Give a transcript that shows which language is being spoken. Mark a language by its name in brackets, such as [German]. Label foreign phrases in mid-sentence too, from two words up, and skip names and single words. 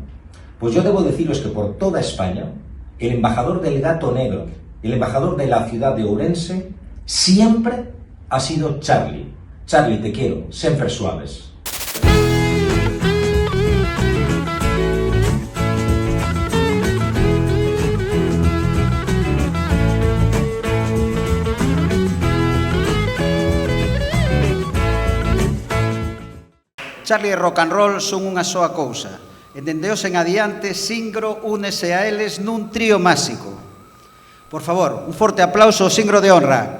[Spanish] Pues yo debo deciros que por toda España, el embajador del gato negro, el embajador de la ciudad de Ourense, siempre ha sido Charlie. Charlie, te quiero, siempre Suaves. [Galician] Charlie e [English] rock and roll [Galician] son unha soa cousa. E dende hoxe en adiante, Singro únese a eles nun trío máxico. Por favor, un forte aplauso ao Singro de honra.